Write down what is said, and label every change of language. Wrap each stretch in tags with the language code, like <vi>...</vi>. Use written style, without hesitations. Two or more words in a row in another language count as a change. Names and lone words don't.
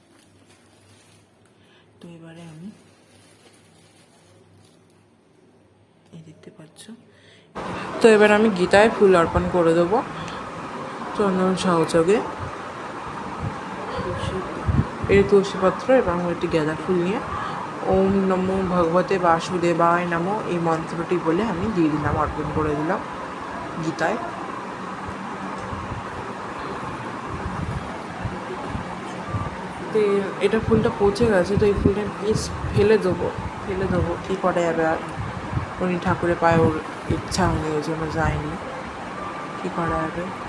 <bn>তো এবারে আমি এই দেখতে পাচ্ছ, তো এবার আমি গীতায় ফুল অর্পণ করে দেবো চন্দন সহযোগে। এই তুলসীপত্র এবং একটি গাঁদা ফুল নিয়ে</bn> <sa>ওম নমো ভগবতে বাসুদেবায় নমো</sa> <bn>এই মন্ত্রটি বলে আমি দিয়ে দিলাম, অর্পণ করে দিলাম গীতায়। তো এটা ফুলটা পচে গেছে, তো এই ফুলটা প্লিজ ফেলে দেবো, কী করা যাবে আর, উনি ঠাকুরের পায়ে ওর ইচ্ছা হয়নি, ওই জন্য যায়নি, কী করা যাবে।</bn>